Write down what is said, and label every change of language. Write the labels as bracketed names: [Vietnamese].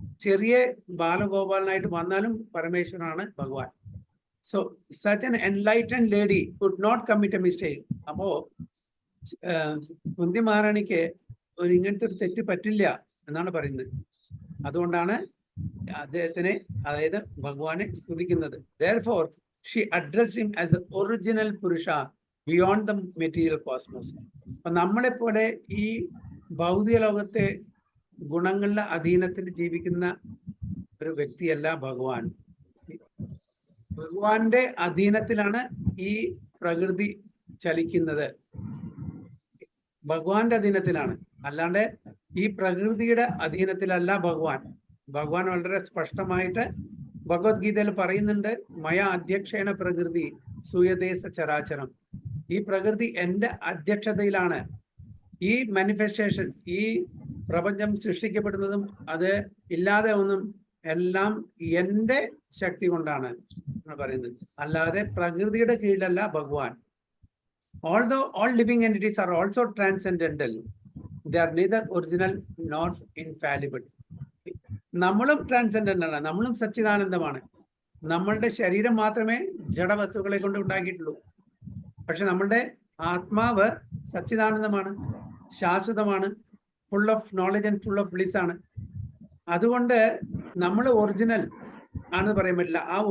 [Malayalam] ചെറിയ ബാലഗോപാലനായിട്ട് വന്നാലും പരമേശ്വരനാണ് ഭഗവാൻ. [English] So such an enlightened lady could not commit a mistake. [Malayalam] അപ്പോ കുന്തി മഹാറാണിക്ക് ഇങ്ങനത്തെ ഒരു തെറ്റ് പറ്റില്ല എന്നാണ് പറയുന്നത്. അതുകൊണ്ടാണ് അദ്ദേഹത്തിനെ, അതായത് ഭഗവാനെ സ്തുതിക്കുന്നത്. [English] Therefore, she addressed him as the original Purusha beyond the material cosmos. [Malayalam] അപ്പൊ നമ്മളെ പോലെ ഈ ഭൗതിക ലോകത്തെ ഗുണങ്ങളുടെ അധീനത്തിൽ ജീവിക്കുന്ന ഒരു വ്യക്തിയല്ല ഭഗവാൻ. ഭഗവാന്റെ അധീനത്തിലാണ് ഈ പ്രകൃതി ചലിക്കുന്നത്, ഭഗവാന്റെ അധീനത്തിലാണ്, അല്ലാണ്ട് ഈ പ്രകൃതിയുടെ അധീനത്തിലല്ല ഭഗവാൻ. ഭഗവാൻ വളരെ സ്പഷ്ടമായിട്ട് ഭഗവത്ഗീതയിൽ പറയുന്നുണ്ട്, [Sanskrit] മയ അധ്യക്ഷേണ പ്രകൃതി സൂയദേശ ചരാചരം. [Malayalam] ഈ പ്രകൃതി എൻ്റെ അധ്യക്ഷതയിലാണ്. ഈ മാനിഫെസ്റ്റേഷൻ, ഈ പ്രപഞ്ചം സൃഷ്ടിക്കപ്പെടുന്നതും അത് ഇല്ലാതെ ഒന്നും എല്ലാം എൻ്റെ ശക്തി കൊണ്ടാണ് പറയുന്നത്, അല്ലാതെ പ്രകൃതിയുടെ കീഴിലല്ല ഭഗവാൻ. [English] Although all living entities are also transcendental, they are neither original nor infallible. [Malayalam] നമ്മളും ട്രാൻസെൻഡന്റ് ആണ്, നമ്മളും സച്ചിദാനന്ദമാണ്. നമ്മളുടെ ശരീരം മാത്രമേ ജഡവസ്തുക്കളെ കൊണ്ട് ഉണ്ടാക്കിയിട്ടുള്ളൂ. പക്ഷെ നമ്മളുടെ ആത്മാവ് സച്ചിദാനന്ദമാണ്, ശാശ്വതമാണ്, [English] full of knowledge and full of bliss [Malayalam] ആണ്. അതുകൊണ്ട് നമ്മൾ ഒറിജിനൽ ആണെന്ന് പറയാൻ പറ്റില്ല.